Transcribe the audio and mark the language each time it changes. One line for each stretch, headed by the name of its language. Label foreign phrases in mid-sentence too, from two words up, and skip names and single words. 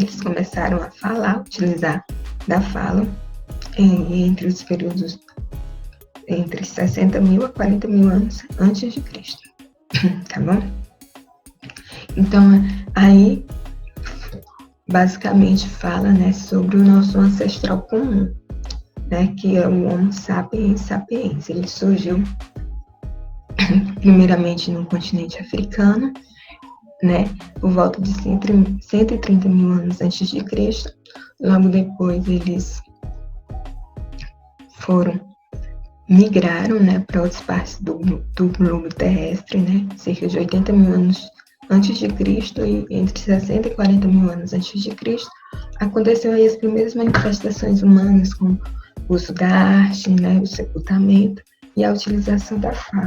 Portuguese: Eles começaram a falar, utilizar da fala entre os períodos entre 60 mil a 40 mil anos antes de Cristo, tá bom? Então, aí, basicamente fala, né, sobre o nosso ancestral comum, né, que é o Homo sapiens sapiens. Ele surgiu primeiramente no continente africano, né, por volta de 130 mil anos antes de Cristo. Logo depois eles migraram, né, para outras partes do globo terrestre, né, cerca de 80 mil anos antes de Cristo, e entre 60 e 40 mil anos antes de Cristo, aconteceu aí as primeiras manifestações humanas, como o uso da arte, né, o sepultamento e a utilização da fala.